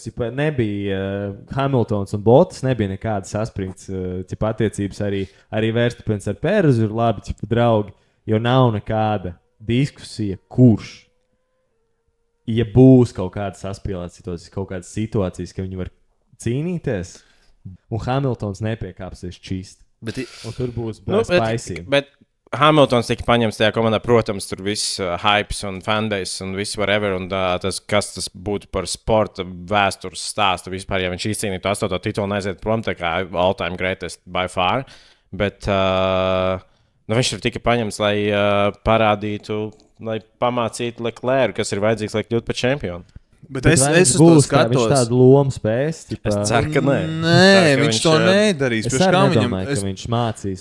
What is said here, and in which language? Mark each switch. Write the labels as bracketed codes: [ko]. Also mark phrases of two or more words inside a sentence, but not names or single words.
[lv] Cipa, nebija Hamiltons un Bottas, nebija nekādas saspringts attiecības arī Verstapens ar Pērezu ir labi, cipa, draugi, jo nav nekāda diskusija, kurš, ja būs kaut kāda saspīlēta situācija, kaut kādas situācijas, ka viņi var cīnīties, un Hamiltons nepiekāpsies čīst. Un tur būs spicy. Bet Hamiltons tika paņemts tajā komandā, protams, tur viss hypes un fanbase un viss whatever, un tas, kas tas būtu par sporta vēstures stāstu vispār, ja viņš izcīnītu 8. titulu un aiziet prom, tā kā [en] all-time greatest by far, [lv] bet viņš tur tika paņemts, lai parādītu, lai pamācītu Leclerc, kas ir vajadzīgs, lai kļūtu par čempionu. Bet es uz to skatos. Viņš tādu lomu spēs. Es ceru, ka nē. Nē, viņš to nedarīs. Es arī nedomāju, ka viņš mācīs.